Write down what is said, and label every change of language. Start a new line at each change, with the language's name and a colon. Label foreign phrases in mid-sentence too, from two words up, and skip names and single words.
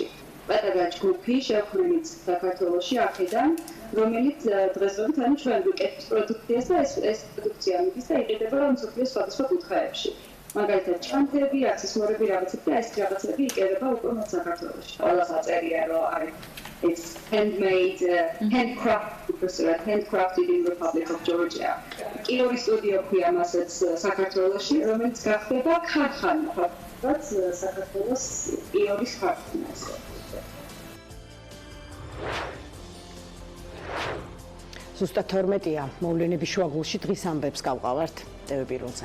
Georgian: პატარა ჯგუფი შევქმნით საქართველოში აქედან, რომელიც დღესდღეობით ანუ ჩვენ ვიკეთებთ პროდუქციას და ეს პროდუქცია მიდის და იყიდება მსოფლიოს სხვადასხვა კუთხეებში. მაგალითად, ჩანთები, აქსესუარები, რაღაცები და ეს რაღაცები იყიდება უკვე მათ საქართველოში. ყველას აწერია, რომ არის
English: it's handmade, handcrafted in Republic of Georgia.
Georgian: კიოვის სტუდიო ქვია მასაც საქართველოში, რომელიც გახდება ქარხანა, რაც საქართველოს კიოვის ქარხანა. ზუსტად 12-ია, მოვლენების შუაგულში დღის ამბებს გავყავართ ტევ პირველზე.